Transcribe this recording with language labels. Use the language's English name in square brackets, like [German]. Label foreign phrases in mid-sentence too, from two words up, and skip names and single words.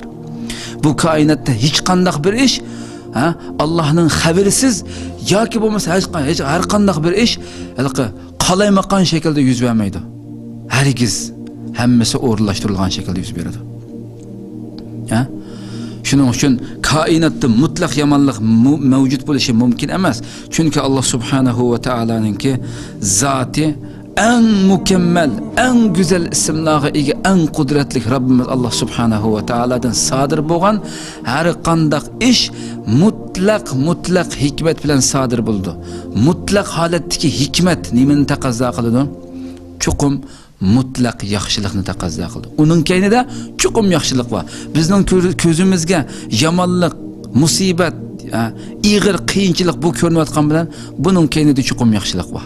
[Uzbek] Bu koinotda hech qanday bir ish Allohning xabarisiz yoki bo'lmasa har qanday bir ish qalaymaqan shaklda yuz bermaydi. Hargiz hammasi o'rinlashtirilgan shaklda yuz beradi. Shuning uchun koinotda mutlaq yomonlik mavjud bo'lishi mumkin emas. Chunki [Arabic] Allah subhanahu va taolaninki [Uzbek] zoti [Turkish] en mükemmel, en güzel [Uzbek] isimlarga ega, en kudretli Rabbimiz [Arabic] Allah subhanahu va taoladan [Uzbek] sodir bo'lgan har qanday ish mutlaq hikmet bilan sodir bo'ldi. Mutlaq holatdagi hikmet nimani taqozo qiladi? Chuqum mutlaq yaxshilikni taqozo qildi. Uning kaynida chuqum yaxshilik bor. Bizning ko'zimizga yomonlik, musibat, ig'ir qiyinchilik bu ko'rinayotgan bilan buning kaynida chuqum yaxshilik bor.